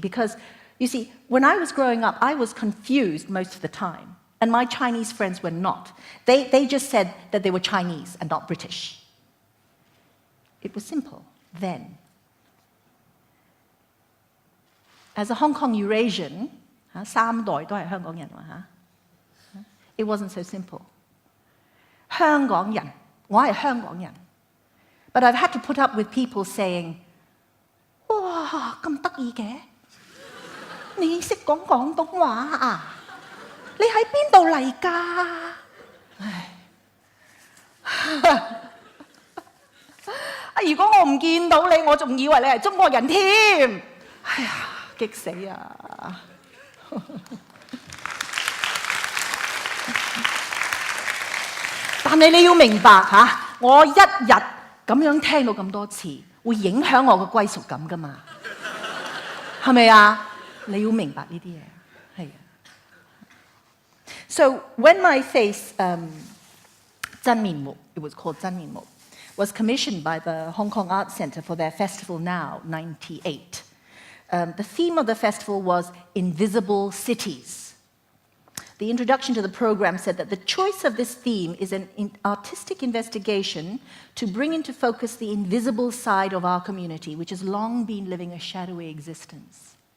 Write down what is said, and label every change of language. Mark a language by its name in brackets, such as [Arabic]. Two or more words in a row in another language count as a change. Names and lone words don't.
[English] Because, you see, when I was growing up, I was confused most of the time. And my Chinese friends were not. They just said that they were Chinese and not British. It was simple then. As a Hong Kong Eurasian, [Cantonese] 三代都係香港人喎. [English] It wasn't so simple. [Cantonese] 香港人，我係香港人. [English] But I've had to put up with people saying, [Cantonese] 哇，咁得意嘅，你識講廣東話啊？你喺邊度嚟㗎？如果我唔見到你，我仲以為你係中國人添。哎呀，激死啊！但係你要明白嚇，我一日咁樣聽到咁多次，會影響我嘅歸屬感㗎嘛？係咪啊？你要明白呢啲嘢，係啊。 [English] So when my face, [Cantonese] 真面目, [English] it was called [Cantonese] 真面目, [English] was commissioned by the Hong Kong Arts Centre for their Festival Now, 98. The theme of the festival was Invisible Cities. The introduction to the program said that the choice of this theme is an artistic investigation to bring into focus the invisible side of our community, which has long been living a shadowy existence.